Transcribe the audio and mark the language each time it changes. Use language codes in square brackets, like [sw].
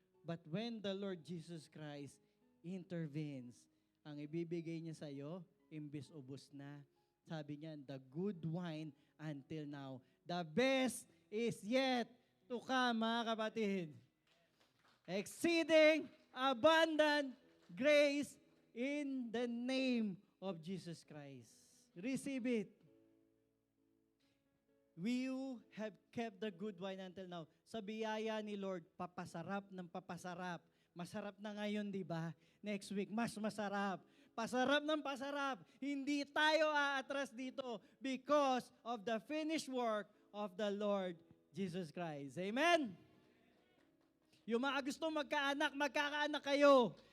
[en] But when the Lord Jesus Christ intervenes, [tl] ang ibibigay niya sa iyo, imbis ubos na. [en] Sabi niya, the good wine until now. The best is yet to come, [tl] mga kapatid. [en] Exceeding abundant grace in the name of Jesus Christ. Receive it. You have kept the good wine until now. [tl] Sa biyaya ni Lord, papasarap ng papasarap. Masarap na ngayon, di ba? Next week, mas masarap. Pasarap ng pasarap. Hindi tayo aatras dito [en] because of the finished work of the Lord Jesus Christ. [tl] Amen? Yung mga gusto magkaanak, magkakaanak kayo.